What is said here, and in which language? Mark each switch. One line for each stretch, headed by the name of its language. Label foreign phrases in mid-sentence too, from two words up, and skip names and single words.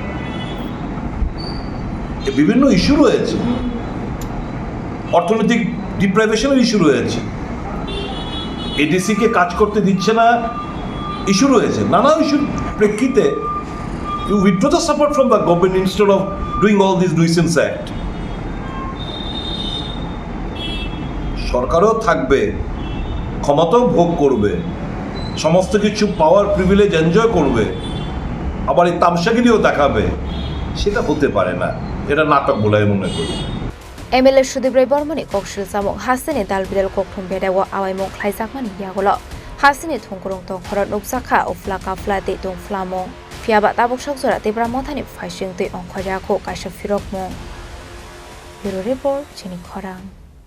Bangla: বিভিন্ন ইস্যু রয়েছে অর্থনৈতিক ডিপ্রাইভেশনের ইস্যু রয়েছে এডিসিকে কাজ করতে দিচ্ছে না ইস্যু রয়েছে নানা ইস্যুর প্রেক্ষিতে
English: you withdraw the support from the government instead of doing all this nuisance act
Bangla: সরকারও থাকবে ক্ষমতাও ভোগ করবে সমস্ত কিছু
English: power privilege enjoy
Bangla: করবে আবার এই তামসাগিরিও দেখাবে সেটা হতে পারে না এটা নাটক বলে আমি মনে করি
Kok Borok: MLA Bormoni koksul samung hasini dalbidal kokthum bedawo awaimung khlaijak yagolo hasini thungkurung tong khorot Sakha ufla kafla te tong flamong fiaba tabuk saksora Tipra Mothani phashing te ongkhorya ko kaisa firok mong Bureau Report Chini Khorang